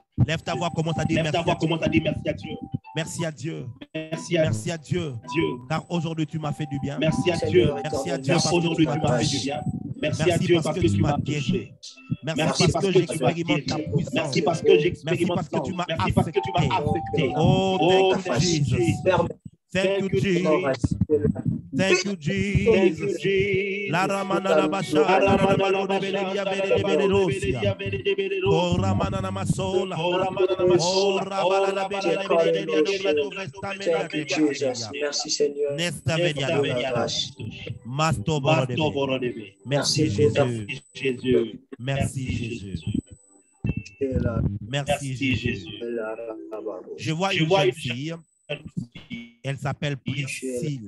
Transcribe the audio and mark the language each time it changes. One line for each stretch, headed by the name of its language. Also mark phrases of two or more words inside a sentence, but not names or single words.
French: Lève ta voix, commence à dire merci à Dieu. Merci à Dieu. Merci à Dieu. Car aujourd'hui tu m'as fait du bien. Merci à Dieu. Merci à Dieu parce que tu m'as fait du bien. Merci à Dieu parce que tu m'as guéri. Merci parce que j'expérimente ta puissance. Merci parce que j'expérimente. Merci parce que tu m'as affecté.
English: Oh, thank you, Jesus. Thank you, Jesus. Thank you, Jesus. La ramana la basha, la ramana de belia bele rosia. Oh ramana na masola. Oh ramana la Jesus.
French: Merci Seigneur. Nesta velia. Masto borodebe. Merci Jésus. Merci Jésus. Merci Jésus. Je vois une jeune fille. Elle s'appelle Priscille.